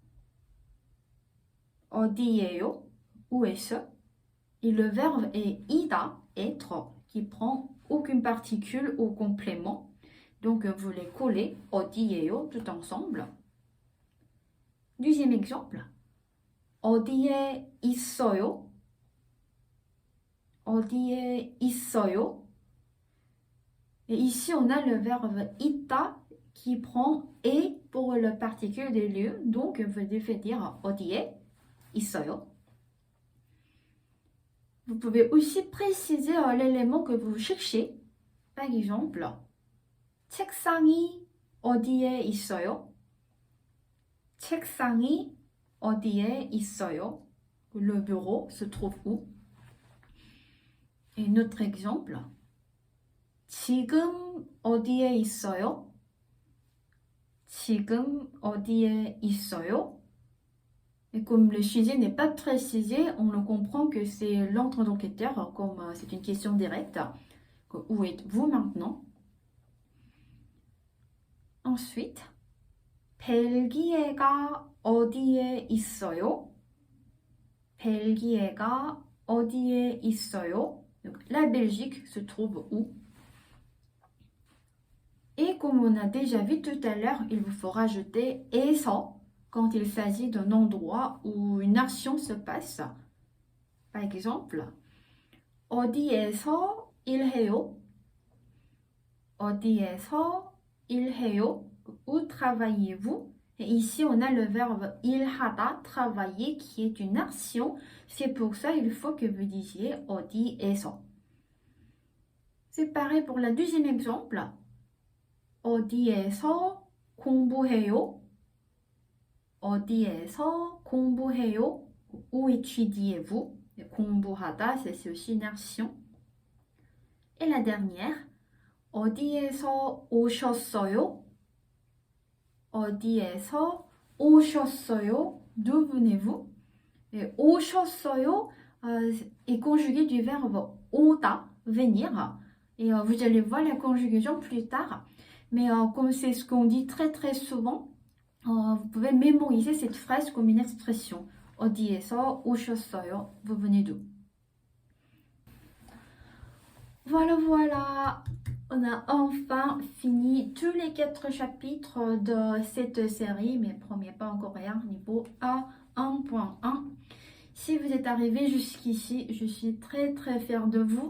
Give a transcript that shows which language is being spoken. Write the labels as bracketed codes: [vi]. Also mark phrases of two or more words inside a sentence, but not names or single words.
[ko] 어디예요? [fr] Où est-ce? Et le verbe est ida, être, qui prend aucune particule au complément. Donc vous les collez 어디예요 tout ensemble. Deuxième exemple, [ko] 어디에 있어요? 어디에 있어요? [fr] Et ici, on a le verbe 있다 qui prend et pour le particule des lieux. Donc, vous devez dire [ko] 어디에 있어요. [fr] Vous pouvez aussi préciser l'élément que vous cherchez. Par exemple, [ko] 책상이 어디에 있어요? 책상이 어디에 있어요? [fr] Le bureau se trouve où? Et notre exemple, [ko] 지금 어디에 있어요? 지금 어디에 있어요? [fr] Et comme le sujet n'est pas précisé, on le comprend que c'est l'interlocuteur, comme c'est une question directe. Où êtes-vous maintenant? Ensuite, [ko] 벨기에가 어디에 있어요? 벨기에가 어디에 있어요? [fr] Donc, la Belgique se trouve où? Et comme on a déjà vu tout à l'heure, il vous faut rajouter 에서 quand il s'agit d'un endroit où une action se passe. Par exemple, [ko] 어디에서 일해요? 어디에서 일해요? [fr] Où travaillez-vous? Et ici, on a le verbe 일하다, travailler, qui est une action. C'est pour ça il faut que vous disiez 어디에서. C'est pareil pour le deuxième exemple. [ko] 어디에서 공부해요? 어디에서 공부해요? [fr] Où étudiez-vous? 공부하다, c'est aussi une action. Et la dernière, [ko] 어디에서 오셨어요? 어디에서 오셨어요? [fr] D'où venez-vous? Et 오셨어요 est conjugué du verbe 오다, venir. Et vous allez voir la conjugaison plus tard. Mais comme c'est ce qu'on dit très très souvent, vous pouvez mémoriser cette phrase comme une expression. [ko] 어디에서 오셨어요? [fr] Vous venez d'où? Voilà, voilà. On a enfin fini tous les 4 chapitres de cette série, mais promis pas encore rien, niveau A1.1. Si vous êtes arrivé jusqu'ici, je suis très très fière de vous.